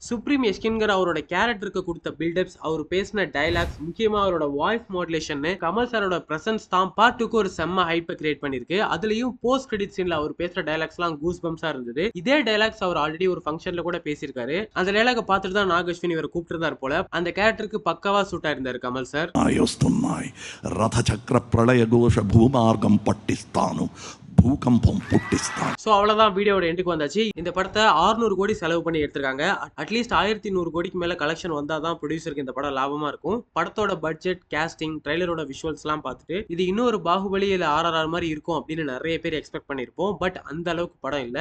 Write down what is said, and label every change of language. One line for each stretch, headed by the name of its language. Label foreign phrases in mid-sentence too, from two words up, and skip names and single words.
Tamil: சுப்ரீம் எஸ்கின்கிற அவரோட கேரக்டருக்கு கொடுத்த பில்டப்ஸ், அவர் பேசின டைலாக்ஸ், முக்கியமா அவரோட
English: voice modulation,
Tamil: கமல் சாரோட பிரசன்ஸ் தான் பார்ட் 2க்கு ஒரு செம்ம
English: hype-ai create
Tamil: பண்ணிருக்கு. அதுலயும்
English: post credit scene-la
Tamil: அவர் பேசுற டைலாக்ஸ் எல்லாம்
English: goose bumps-aa
Tamil: இருந்தது. இதே டைலாக்ஸ் அவர் ஆல்ரெடி ஒரு ஃபங்க்ஷன்ல கூட பேசியிருக்காரு. அந்த டைலாக பார்த்துட்டு தான் நாக் அஸ்வின் இவர் கூப்பிட்டிருந்தார் போல. அந்த கேரக்டருக்கு பக்காவா சூட் ஆயிருந்தாரு கமல் சார்.
Telugu: రథచక్ర ప్రళయ ఘోష భూమార్గం పట్టిస్తాను భూకంపం పుట్టిస్తాను.
Tamil: சோ அவ்வளவுதான், வீடியோட எண்டுக்கு வந்தாச்சு. இந்த படத்தை 600 கோடி செலவு பண்ணி எடுத்திருக்காங்க. அட்லீஸ்ட் 1100 கோடிக்கு மேல கலெக்ஷன் வந்தாதான் ப்ரொடியூசருக்கு இந்த படம் லாபமா இருக்கும். படத்தோட பட்ஜெட், கேஸ்டிங்,
English: trailer-oda visuals
Tamil: எல்லாம் பார்த்துட்டு இது இன்னொரு பாகுபலி இல்ல RRR மாதிரி இருக்கும் அப்படின்னு நிறைய பேர் எக்ஸ்பெக்ட் பண்ணிருப்போம். பட் அந்த அளவுக்கு படம் இல்ல.